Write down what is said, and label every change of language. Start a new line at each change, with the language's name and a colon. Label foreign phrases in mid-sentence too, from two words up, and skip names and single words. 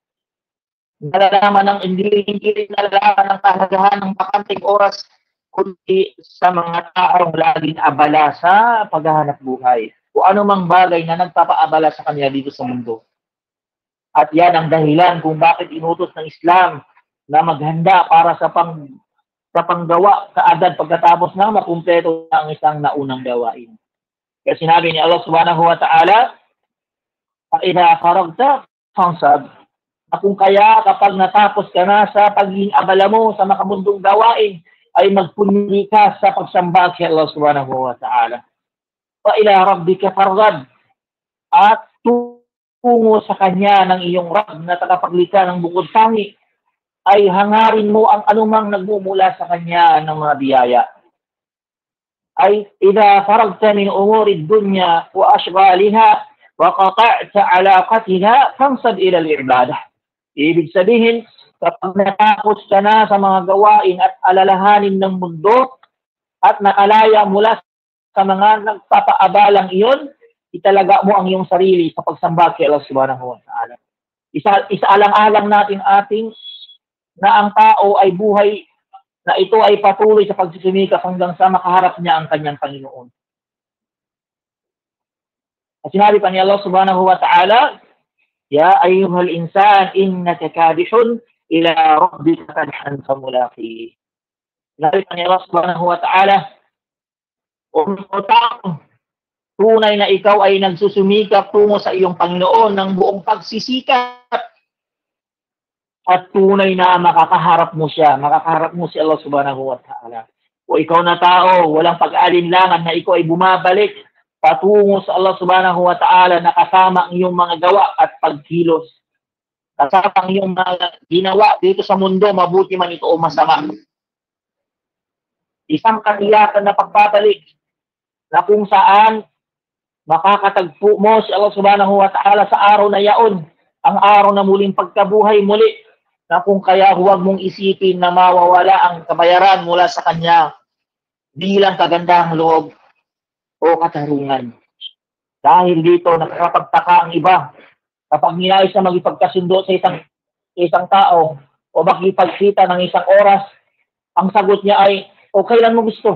Filipino: Hindi rin nalalaman ng kahalagahan ng bakanting oras kundi sa mga taong laging abala sa paghahanap buhay o anumang bagay na nagpapaabala sa kanila dito sa mundo. At yan ang dahilan kung bakit inutos ng Islam na maghanda para sa panggawa kaagad pagkatapos na makumpleto ang isang naunang gawain. Kaya sinabi ni Allah
Arabic: سبحانه وتعالى, "فإذا فرغت فانصب."
Filipino: Kung kaya kapag natapos ka na sa pagiging abala mo sa makamundong gawain, ay magpunli ka sa pagsamba kay Allah
Arabic: سبحانه وتعالى. وإلى ربك فارغب,
Filipino: at tungo sa kanya ng iyong Rabb na tagapaglikha ng bukod tangi, ay hangarin mo ang anumang nagmumula sa kanya ng mga biyaya.
Arabic: أي إذا فرغت من أمور الدنيا وأشغالها وقطعت علائقها فانصب إلى العبادة.
Filipino: Ibig sabihin, kapag natapos ka na sa mga gawain at alalahanin ng mundo at nakalaya mula sa mga nagpapaabalang iyon, italaga mo ang iyong sarili sa pagsamba kay Allah
Arabic: سبحانه وتعالى.
Filipino: Isaalang-alang natin na ang tao ay buhay na ito ay patuloy sa pagsusumikap hanggang sa makaharap niya ang kanyang Panginoon. At sinabi pa ni Allah
Arabic: سبحانه وتعالى, "يا أيها الإنسان إنك كادح إلى ربك كدحا فملاقيه."
Filipino: Sinabi pa ni Allah
Arabic: سبحانه وتعالى,
Filipino: "O tao, tunay na ikaw ay nagsusumikap tungo sa iyong Panginoon ng buong pagsisikap at tunay na makakaharap mo si Allah
Arabic: سبحانه وتعالى."
Filipino: O ikaw na tao, walang pag-alinlangan na ikaw ay bumabalik patungo sa Allah
Arabic: سبحانه وتعالى
Filipino: na kasama ang iyong mga gawa at pagkilos. Kasama ang iyong mga ginawa dito sa mundo, mabuti man ito o masama. Isang katiyakan na pagpapalik na kung saan makakatagpo mo si Allah
Arabic: سبحانه وتعالى
Filipino: sa araw na yaon, ang araw na muling pagkabuhay muli, na kung kaya huwag mong isipin na mawawala ang kabayaran mula sa Kanya bilang kagandahang loob o katarungan. Dahil dito, nakakapagtaka ang iba kapag ninais na magipagkasundo sa isang tao o makipagkita ng isang oras, ang sagot niya ay, "O kailan mo gusto?